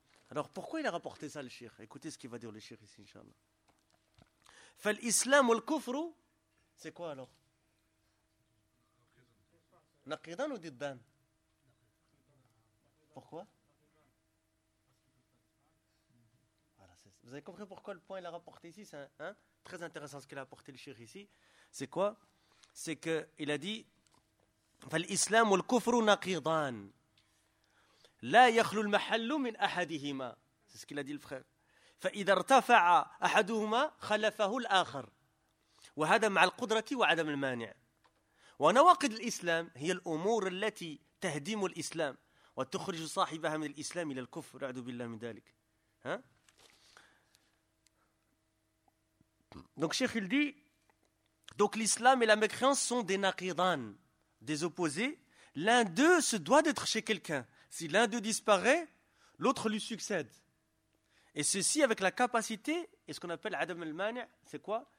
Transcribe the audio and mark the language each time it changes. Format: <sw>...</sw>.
<fr>Alors pourquoi il a rapporté ça le shir? Écoutez ce qu'il va dire le shir ici, Inch'Allah. Fal islam ou le kufru, c'est quoi alors? Naqidan ou diddan? Pourquoi? Voilà, vous avez compris pourquoi le point il a rapporté ici, c'est hein, très intéressant ce qu'il a apporté le cheikh ici. C'est quoi? C'est que il a dit</fr> <ar>فالإسلام والكفر نقيضان لا يخلو المحل من أحدهما.</ar> <fr>C'est ce qu'il a dit le frère.</fr> <ar>فإذا ارتفع أحدهما خلفه الآخر وهذا مع القدرة وعدم المانع ونواقض الإسلام هي الأمور التي تهدم الإسلام وتخرج صاحبها من الإسلام إلى الكفر أعوذ بالله من ذلك.</ar> <fr>Donc Cheikh il dit, donc l'islam et la mécréance sont des naqidan, des opposés. L'un d'eux se doit d'être chez quelqu'un. Si l'un d'eux disparaît, l'autre lui succède. Et ceci avec la capacité, et ce qu'on appelle adam al-mani', c'est quoi?</fr>